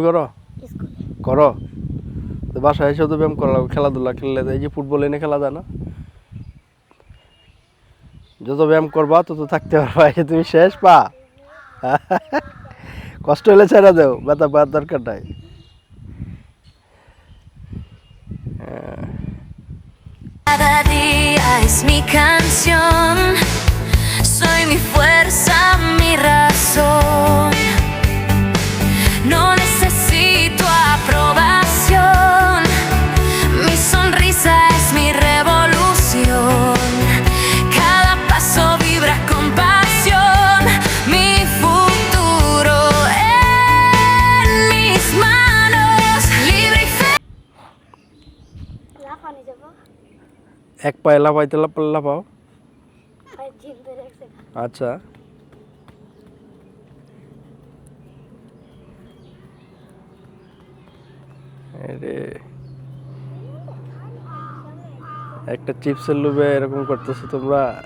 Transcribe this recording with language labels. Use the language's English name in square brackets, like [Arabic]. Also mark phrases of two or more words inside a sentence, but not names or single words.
[Bangla] করো, করো তো বাসায় এসেও তো ব্যায়াম করা লাগবে, খেলাধুলা খেললে, এই যে ফুটবল এনে খেলা যায় না, যত ব্যায়াম করবা তত থাকতে পারবা। তুমি শেষ পা, কষ্ট হলে ছেড়ে দেও, ব্যথা পাওয়ার দরকার নাই। [Spanish] Cada día es mi canción, soy mi fuerza, mi razón. No necesito aprobación, mi sonrisa es mi revolución. Cada paso vibra con pasión, mi futuro en mis manos, libre y feliz. [Bangla] এক পায়ে লাফাইতে লাফাও, আচ্ছা। আরে একটা চিপসের লোভে এরকম করতেছো তোমরা।